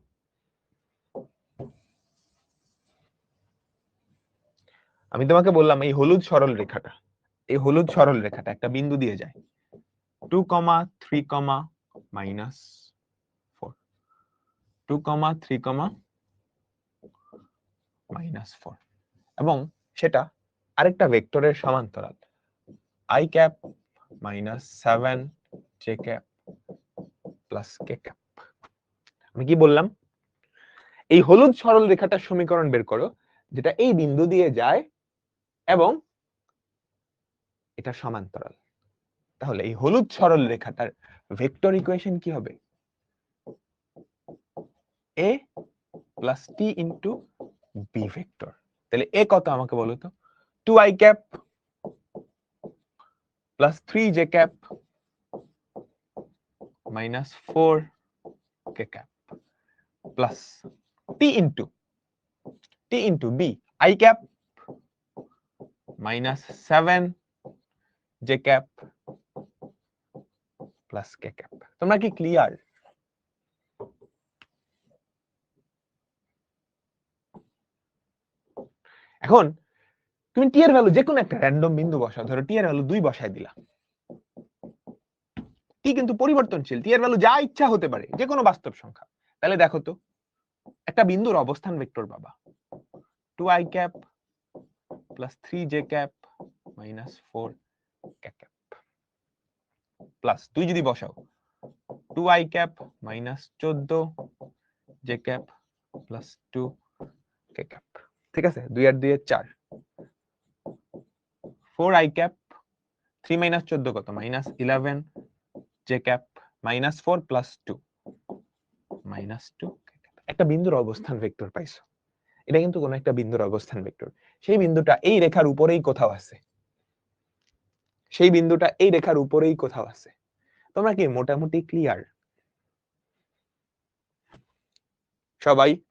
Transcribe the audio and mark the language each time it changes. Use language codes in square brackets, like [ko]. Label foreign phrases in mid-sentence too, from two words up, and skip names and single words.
[bn] আমি তোমাকে বললাম এই হলুদ সরল রেখাটা একটা বিন্দু দিয়ে যায় 2, 3, -4, 2, 3, -4, এবং সেটা আরেকটা ভেক্টরের সমান্তরাল [en] i cap -7 j cap plus k cap। [bn] আমি কি বললাম? এই হলুদ সরল রেখাটার সমীকরণ বের করো যেটা এই বিন্দু দিয়ে যায় এবং এটা সমান্তরাল। তাহলে এই হলুদ সরল রেখাটার [en] vector equation [bn] কি হবে? [en] a plus t into b ভেক্টর। [bn] তাহলে a কত আমাকে বলো তো? [en] 2i cap plus 3j cap minus 4k cap plus t into b, i cap minus 7j cap plus k cap। [bn] তোমরা কি ক্লিয়ার? এখন তুমি টি এর ভ্যালু যে কোনো একটা র্যান্ডম বিন্দু বসাও, ধরো টি এর ভ্যালু 2 বসায় দিলা। টি কিন্তু পরিবর্তনশীল, টি এর ভ্যালু যা ইচ্ছা হতে পারে, যে কোনো বাস্তব সংখ্যা। তাহলে দেখো তো, একটা বিন্দুর অবস্থান ভেক্টর পাবা [en] 2i cap plus 3j cap minus 4k cap [bn] প্লাস তুই যদি বসাও [en] 2i cap minus 14j cap plus 2k cap। [bn] ঠিক আছে, 2 আর 2 এর 4, [en] 4i cap 3 minus 14 কত? minus 11j cap minus 4 plus 2 minus 2। [bn] একটা বিন্দুর অবস্থান ভেক্টর পাইছো, এটা কিন্তু কোন একটা বিন্দুর অবস্থান ভেক্টর। সেই বিন্দুটা এই রেখার উপরেই কোথাও আছে, তোমরা কি মোটামুটি ক্লিয়ার সবাই?